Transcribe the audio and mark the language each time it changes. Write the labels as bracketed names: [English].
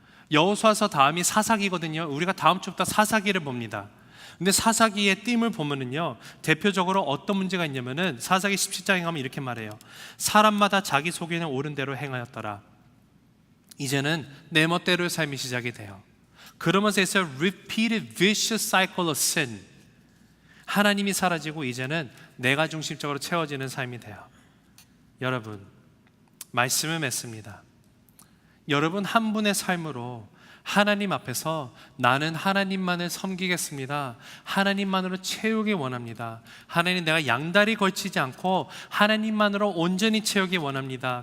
[Korean] 여호수아서 다음이 사사기거든요. 우리가 다음 주부터 사사기를 봅니다. 근데 사사기의 띠을 보면은요, 대표적으로 어떤 문제가 있냐면은 사사기 17장에 가면 이렇게 말해요. 사람마다 자기 속에는 옳은 대로 행하였더라. 이제는 내 멋대로의 삶이 시작이 돼요. 그러면서 [English] it's a repeated vicious cycle of sin. [Korean] 하나님이 사라지고 이제는 내가 중심적으로 채워지는 삶이 돼요. 여러분, 말씀을 맺습니다. 여러분 한 분의 삶으로 하나님 앞에서 나는 하나님만을 섬기겠습니다. 하나님만으로 채우기 원합니다. 하나님, 내가 양다리 걸치지 않고 하나님만으로 온전히 채우기 원합니다.